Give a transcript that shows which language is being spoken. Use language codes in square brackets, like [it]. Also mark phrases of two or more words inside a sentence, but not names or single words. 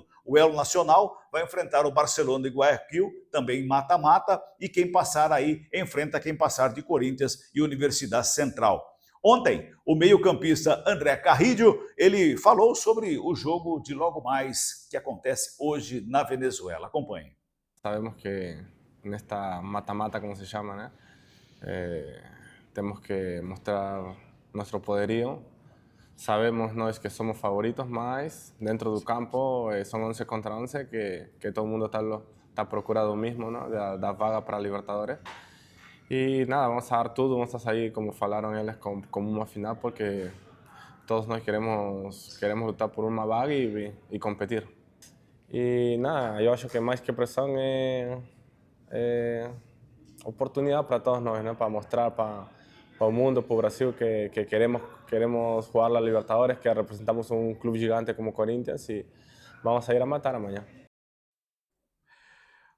[pt] O El Nacional vai enfrentar o Barcelona de Guayaquil, também mata-mata, e quem passar aí enfrenta quem passar de Corinthians e Universidade Central. Ontem, o meio-campista André Carrillo, ele falou sobre o jogo de logo mais que acontece hoje na Venezuela. Acompanhe. Sabemos que nesta mata-mata, [es] como se llama, ¿no? Tenemos que mostrar nuestro poderío. [pt] Sabemos nós que somos favoritos, mas dentro do campo son 11 contra 11, que todo mundo está procurando [es] mismo, ¿no? [pt] Da vaga para Libertadores. [es] Y nada, vamos a dar todo, vamos a salir, como falaron ellos, como una final, [pt] porque todos nós queremos lutar por uma vaga e competir. E nada, eu acho que mais que pressão é oportunidade para todos nós, né? Para mostrar para o mundo, para o Brasil, que queremos [es] jugar a Libertadores, [pt] que representamos um clube gigante como Corinthians e [es] vamos a ir a matar [pt] amanhã.